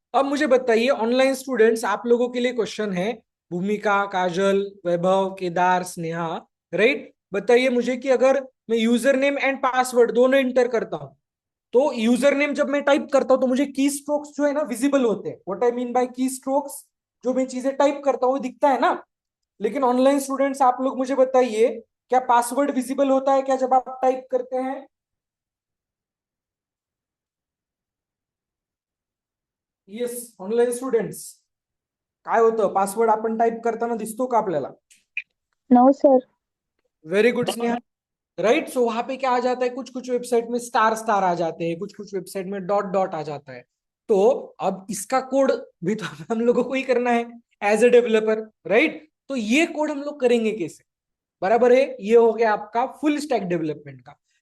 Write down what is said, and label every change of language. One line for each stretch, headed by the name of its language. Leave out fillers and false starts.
Hindi: अब मुझे बताइए ऑनलाइन स्टूडेंट्स, आप लोगों के लिए क्वेश्चन है, भूमिका, काजल, वैभव, केदार, स्नेहा, राइट, बताइए मुझे कि अगर मैं यूजर नेम एंड पासवर्ड दोनों इंटर करता हूं, तो यूजर नेम जब मैं टाइप करता हूं तो मुझे की स्ट्रोक्स जो है ना विजिबल होते हैं।
English: what I mean by key strokes,
Hindi: जो मैं चीजें टाइप करता हूं वो दिखता है ना। लेकिन ऑनलाइन स्टूडेंट्स आप लोग मुझे बताइए, क्या पासवर्ड विजिबल होता है क्या जब आप टाइप करते हैं?
Marathi: येस, ऑनलाइन स्टूडेंट्स, काय होतं, पासवर्ड आपण टाइप करताना दिसतो का आपल्याला?
English: No sir. Very good Sneha, right.
Hindi: सो वहां पे क्या आ जाता है, कुछ कुछ वेबसाइट में स्टार स्टार आ जाते हैं, कुछ कुछ वेबसाइट में डॉट डॉट आ जाता है। तो अब इसका कोड भी तो हम लोगों को ही करना है एज ए डेवलपर, राइट। तो ये कोड हम लोग करेंगे कैसे? बराबर है, ये हो गया आपका फुल स्टैक डेवलपमेंट का।